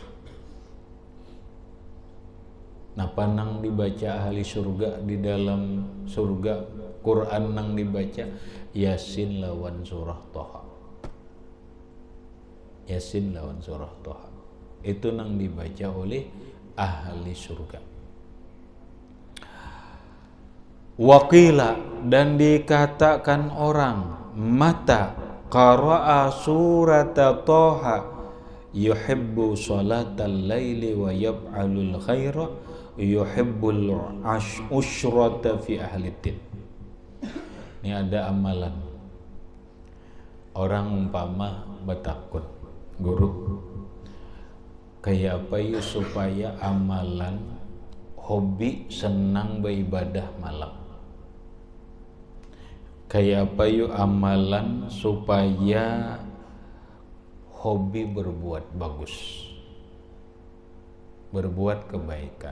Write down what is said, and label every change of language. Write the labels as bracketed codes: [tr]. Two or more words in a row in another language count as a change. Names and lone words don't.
[bjn] Napa nang dibaca ahli surga di dalam surga, Quran nang dibaca Yasin lawan surah Thaha. Yasin lawan surah Thaha itu nang dibaca oleh ahli surga. Waqila, dan dikatakan orang, [ar] من قرأ سورة طه يحب صلاة الليل ويفعل الخير يحب العشرة في أهل الدين. [bjn] Ini ada amalan. Orang umpama bertakut, guru, kayak apa ya supaya amalan hobi senang beribadah malam? Kayak apa yuk amalan supaya hobi berbuat bagus, berbuat kebaikan?